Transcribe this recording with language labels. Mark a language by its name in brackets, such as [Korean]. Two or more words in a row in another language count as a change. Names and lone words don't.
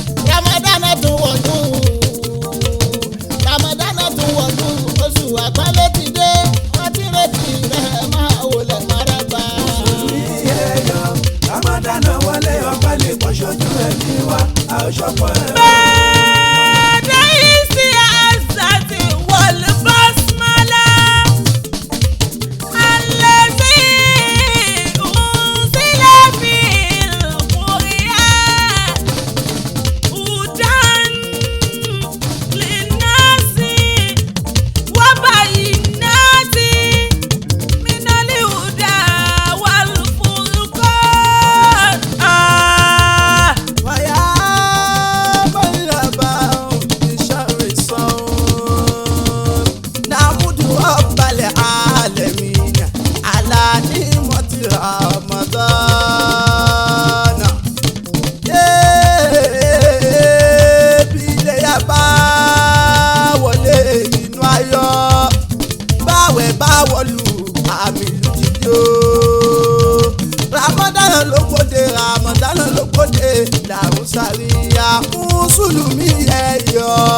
[Yoruba] Ramadan tún wọ̀lú. Ramadan tún wọ̀lú. Oṣù àpọ́nlé ti dé, àwa tí retí rẹ̀ máa wọlé faraba. Mùsùlùmí ẹ yọ̀, Ramadan wọlé, ọpẹ́ ni kó ṣojú ẹ̀mí wa, a ó ṣọpọ̀ ẹ o. Bẹ́ẹ̀ ni sí àṣà ti wọlé basmala. [Arabic] الذي أنزل فيه القرآن. هدى للناس وبينات من الهدى والفرقان. Ah. ويا من لبى بشهر الصوم، نحمد رب العالمين على نعمة رمضان. [Yoruba] Yeah, bí iléyá bá wọlé inú ayọ̀, báwẹ̀ bá wọlú àmì ìlú jíjó. Ramadan ló gbòde, Ramadan ló gbòde, làwọn sáré ya Mùsùlùmí ẹ yọ̀.